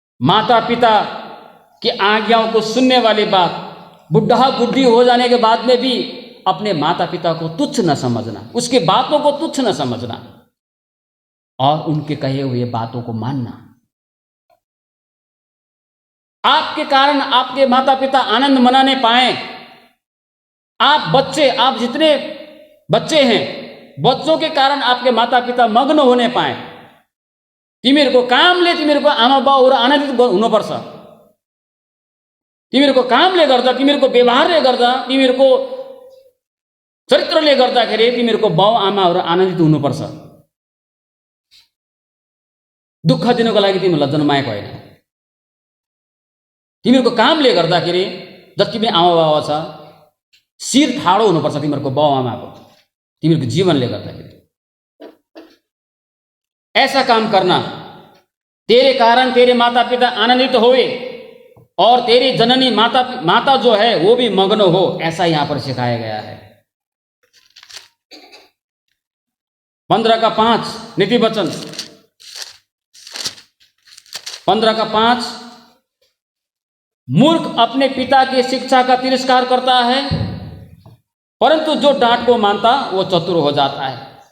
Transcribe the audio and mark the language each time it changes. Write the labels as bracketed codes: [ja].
[hi] माता पिता की आज्ञाओं को सुनने वाली बात, बुढ़ा बुढ़ी हो जाने के बाद में भी अपने माता पिता को तुच्छ न समझना, उसकी बातों को तुच्छ न समझना और उनके कहे हुए बातों को मानना। आपके कारण आपके माता पिता आनंद मनाने पाए। आप जितने बच्चे हैं, बच्चों के कारण आपके माता पिता मग्न होने पाए। [ne] तिमीहरूको कामले तिमीहरूको आमा बाउहरू आनन्दित हुनुपर्छ। तिमीहरूको कामले गर्दा, तिमीहरूको व्यवहारले गर्दा, तिमीहरूको चरित्रले गर्दाखेरि तिमीहरूको बाउ आमाहरू आनन्दित हुनुपर्छ। दुःख दिनको लागि तिमीहरूलाई जन्माएको होइन। तिमीहरूको कामले गर्दाखेरि जति पनि आमा बाबा छ, शिर ठाडो हुनुपर्छ तिमीहरूको बाउ आमाको, तिमीहरूको जीवनले गर्दाखेरि। [hi] ऐसा काम करना, तेरे कारण तेरे माता पिता आनंदित होवे और तेरी जननी माता जो है वो भी मग्न हो, ऐसा यहाँ पर सिखाया गया है। 15:5 नीति वचन 15:5, मूर्ख अपने पिता की शिक्षा का तिरस्कार करता है, परंतु जो डांट को मानता वो चतुर हो जाता है।